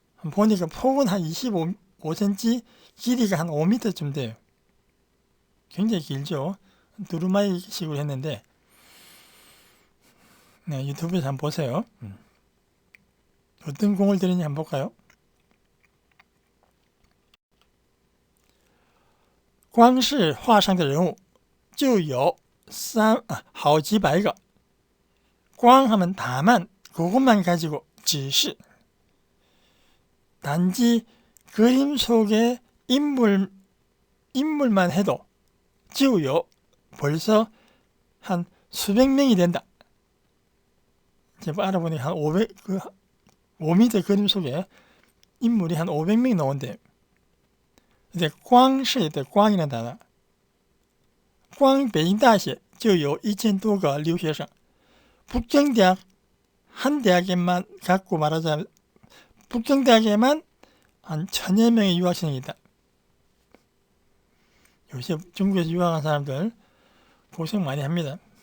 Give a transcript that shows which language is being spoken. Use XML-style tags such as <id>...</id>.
<ko>보니까 폭은 한 25cm, 길이가 한 5m쯤 돼요. 굉장히 길죠. 두루마기식으로 했는데 네, 유튜브에서 한번 보세요. 어떤 공을 들이는지 한번 볼까요?</ko> <zh>光是画上的人物就有好几百个.</zh> <ko>光하면 다만 그것만 가지고</ko> <zh>只是</zh> <ko>단지 그림 속의 인물만 해도</ko> <zh>就有</zh> <ko>벌써 한 수백 명이 된다. 제가 알아보니까 한 5m 그림 속에 인물이 한 500명이 나온대요. 근데</ko> <zh>光是的</zh> <ko>光이라는 단어.</ko> <zh>光北京大学就有1000多个留学生.</zh> <ko>북경대학 한 대학에만 갖고 말하자면 북경대학에만 한 1000여 명의 유학생이 있다. 요새 중국에서 유학한 사람들 고생 많이 합니다.</ko>